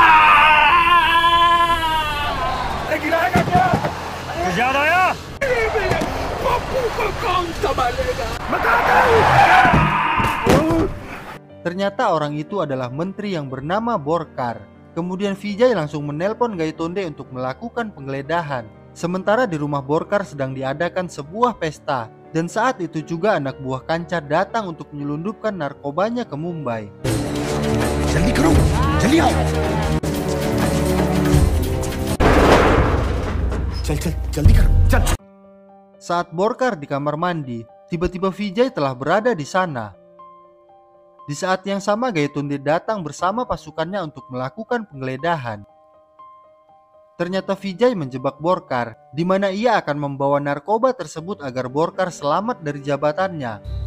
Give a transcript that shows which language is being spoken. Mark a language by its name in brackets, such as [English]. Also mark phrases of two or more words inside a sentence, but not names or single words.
[Indonesian] Ternyata orang itu adalah menteri yang bernama Borkar. Kemudian Vijay langsung menelpon Gaitonde untuk melakukan penggeledahan. Sementara di rumah Borkar sedang diadakan sebuah pesta, dan saat itu juga anak buah Kanca datang untuk menyelundupkan narkobanya ke Mumbai. [Hindi] जल्दी करो, जल्दी आओ. चल चल जल्दी करो, चल. [Indonesian] Saat Borkar di kamar mandi, tiba-tiba Vijay telah berada di sana. Di saat yang sama Gaitonde datang bersama pasukannya untuk melakukan penggeledahan. Ternyata Vijay menjebak Borkar, di mana ia akan membawa narkoba tersebut agar Borkar selamat dari jabatannya.